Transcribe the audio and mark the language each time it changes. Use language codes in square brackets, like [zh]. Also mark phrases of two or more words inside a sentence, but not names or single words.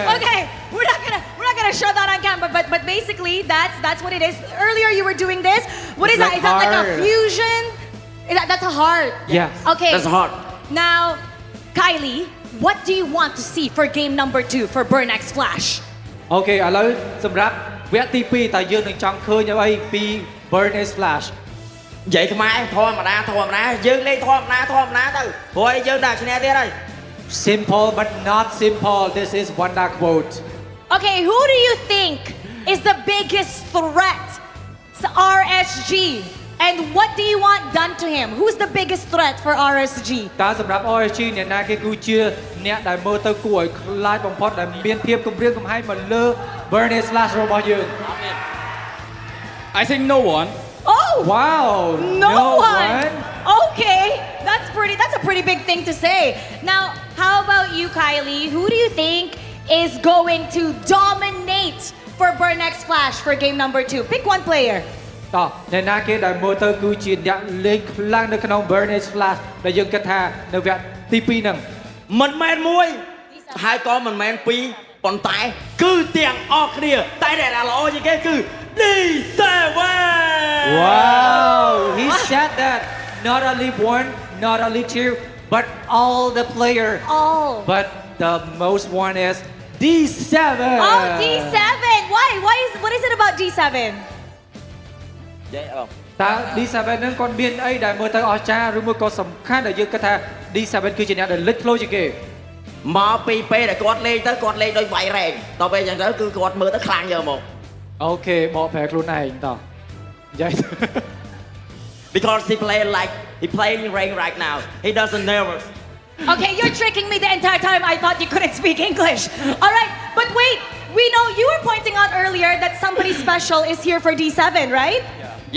[en] Okay, we're not gonna show that on camera, but basically that's what it is. Earlier you were doing this. What is that? Is that like a fusion? That's a heart. Yes. Okay. That's a heart. Now, Kylie, what do you want to see for game number 2 for Burn X Flash? [km] អូខេឥឡូវសម្រាប់វគ្គទី2តើយើងនឹងចង់ឃើញអ្វីពី Burn X Flash និយាយខ្មែរធម្មតាយើងលេងធម្មតាទៅព្រោះយើងដាក់ឈ្នះទៀតហើយ [en] Simple but not simple. This is one dark quote. Okay, who do you think is the biggest threat to RSG? And what do you want done to him? Who's the biggest threat for RSG? [km] តើសម្រាប់ RSG អ្នកណាគេគឺជាអ្នកដែលមើលទៅគួរឲ្យខ្លាចបំផុតដែលមានភាពគំរាមកំហែងមកលើ Burn X Flash របស់យើង [en] I think no one. Oh! Wow! No one. Okay, that's a pretty big thing to say. Now, how about you, Kylie? Who do you think is going to dominate for Burn X Flash for game number 2? Pick one player. [km] តោះអ្នកណាគេដែលមើលទៅគឺជាអ្នកលេងខ្លាំងនៅក្នុង Burn X Flash ដែលយើងគិតថានៅវគ្គទី2ហ្នឹង មិនមែនមួយហើយក៏មិនមែនពីរប៉ុន្តែគឺទាំងអស់គ្នាតែដែលល្អជាងគេគឺ D7 [en] Wow, he said that not only one, not only two, but all the player. All. But the most one is D7. Oh, D7. Why? What is it about D7? [km] តើ D7 ហ្នឹងគាត់មានអីដែលមើលទៅអស្ចារ្យឬមួយក៏សំខាន់ដែលយើងគិតថា D7 គឺជាអ្នកដែលលេចធ្លោជាងគេ មកពីពេលដែលគាត់លេងទៅគាត់លេងដូចវាយរែងតទៅពេលអញ្ចឹងទៅគឺគាត់មើលទៅខ្លាំងយកមក អូខេបកប្រែខ្លួនឯងតោះនិយាយ [en] Because he playing rain right now. He doesn't nervous. Okay, you're tricking me the entire time. I thought you couldn't speak English. All right, but wait. We know you were pointing out earlier that somebody special is here for D7, right? Yeah.